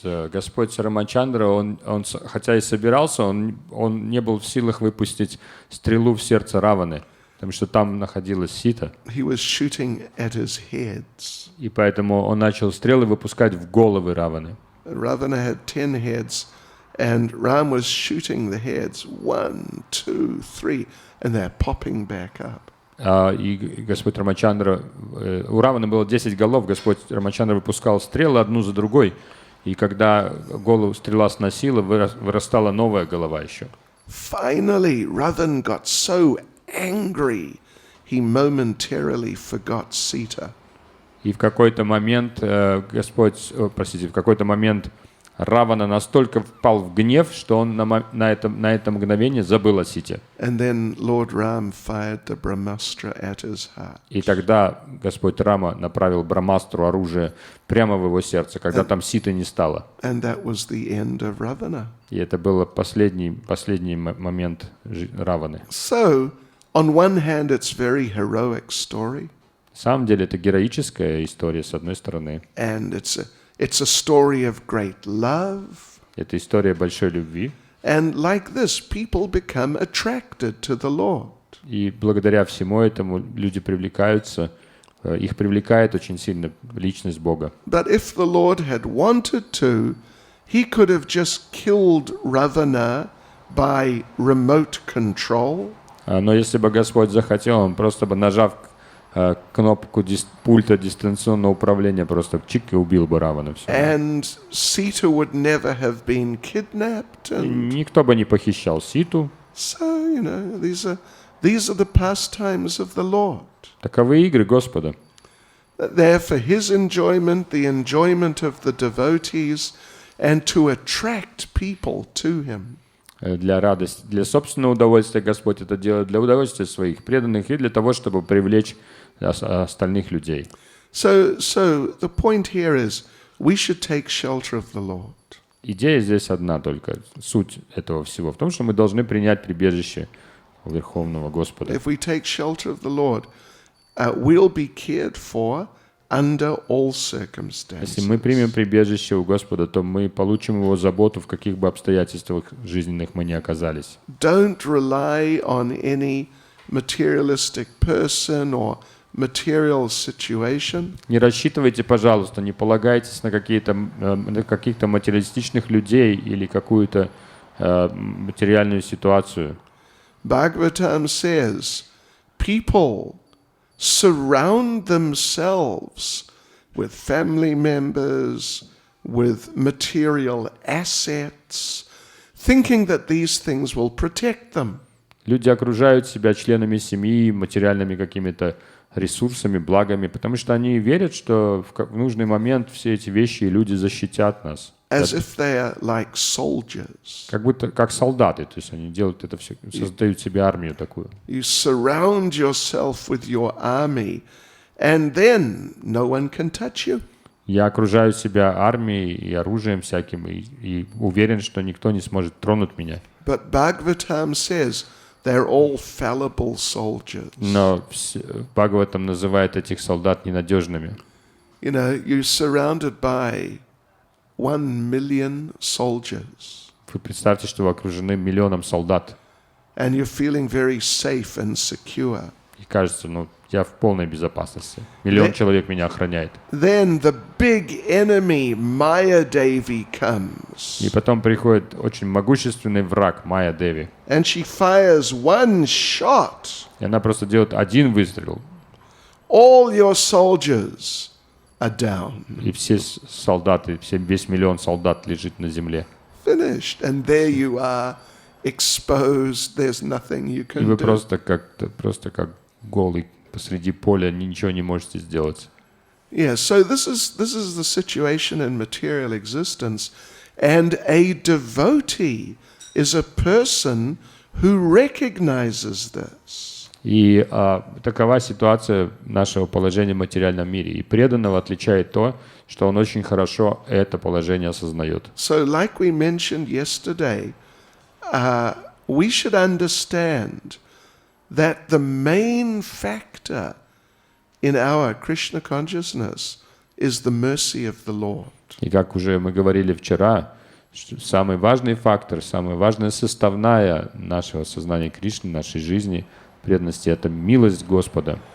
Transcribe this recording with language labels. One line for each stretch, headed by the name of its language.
Russian: Господь Рамачандра, он хотя и собирался, он не был в силах выпустить стрелу в сердце Раваны, потому что там находилась Сита.
English: He was shooting at his heads.
Russian: И поэтому он начал стрелы выпускать в головы Раваны.
English: Ravana had 10 heads, and Ram was shooting the heads 1, 2, 3, and they're popping back up.
Russian: И Господь Рамачандра, у Раваны было 10 голов, Господь Рамачандра выпускал стрелы одну за другой, и когда голову стрела сносила, вырастала новая голова еще.
English: Finally, Ravan got so angry, he momentarily forgot Sita.
Russian: И в какой-то момент Равана настолько впал в гнев, что он на это мгновение забыл о Сите.
English: And then Lord Ram fired the Brahmastra at his heart.
Russian: И тогда Господь Рама направил Брамастру оружие прямо в его сердце, когда там Ситы не стало.
English: And that was the end of Ravana.
Russian: И это был последний момент Раваны.
English: So, on one hand, it's very heroic story.
Russian: На самом деле это героическая история, с одной стороны.
English: And it's a story of great love.
Russian: Это история большой любви.
English: And like this, people become attracted to the Lord.
Russian: И благодаря всему этому люди привлекаются, их привлекает очень сильно личность Бога.
English: But if the Lord had wanted to, he could have just killed Ravana by remote control.
Russian: Но если бы Господь захотел, он просто бы, нажав кнопку пульта дистанционного управления, просто чик и убил бы Равана.
English: And Sita would never have been kidnapped. And
Russian: Никто бы не похищал Ситу.
English: so, these are the pastimes of the Lord.
Russian: Таковы игры Господа.
English: They're for His enjoyment, the enjoyment of the devotees, and to attract people to Him.
Russian: Для радости, для собственного удовольствия Господь это делает, для удовольствия своих преданных и для того, чтобы привлечь остальных людей.
English: So the point here is we should take shelter of the Lord.
Russian: Идея здесь одна только. Суть этого всего в том, что мы должны принять прибежище у Верховного Господа.
English: If we take shelter of the Lord, we'll be cared for under all circumstances.
Russian: Если мы примем прибежище у Господа, то мы получим Его заботу, в каких бы обстоятельствах жизненных мы ни оказались.
English: Don't rely on any materialistic person or material situation.
Russian: Не рассчитывайте, пожалуйста, не полагайтесь на каких-то материалистичных людей или какую-то материальную ситуацию.
English: Bhagavatam says, people surround themselves with family members, with material assets, thinking that these things will protect them.
Russian: Люди окружают себя членами семьи, материальными какими-то ресурсами, благами, потому что они верят, что в нужный момент все эти вещи и люди защитят нас.
English: As if they are like soldiers.
Russian: Как будто как солдаты, то есть они делают это все, создают себе армию такую.
English: You surround yourself with your army, and then no one can touch you.
Russian: Я окружаю себя армией и оружием всяким, и уверен, что никто не сможет тронуть меня.
English: But Bhagavatam says they're all fallible soldiers.
Russian: Но Бхагаватам называет этих солдат ненадежными.
English: You know, you're surrounded by 1 million soldiers.
Russian: Вы представьте, что вы окружены миллионом солдат.
English: And you're feeling very safe and secure.
Russian: И кажется, я в полной безопасности. Миллион человек меня охраняет.
English: Then the big enemy, Maya Devi, comes.
Russian: И потом приходит очень могущественный враг, Майя Деви.
English: And she fires one shot.
Russian: И она просто делает один выстрел.
English: All your soldiers are down.
Russian: И все солдаты, весь миллион солдат лежит на земле.
English: Finished. And there you are, exposed. There's nothing you can
Russian: вы
English: do.
Russian: просто как голый посреди поля ничего не можете сделать.
English: Yeah, so this is the situation in material existence, and a devotee is a person who recognizes this.
Russian: И такова ситуация нашего положения в материальном мире. И преданного отличает то, что он очень хорошо это положение осознает.
English: So, like we mentioned yesterday, we should understand that the main factor in our Krishna consciousness is the mercy of the Lord.
Russian: И как уже мы говорили вчера, что самый важный фактор, самая важная составная нашего сознания Кришны, нашей жизни, преданности — это милость Господа.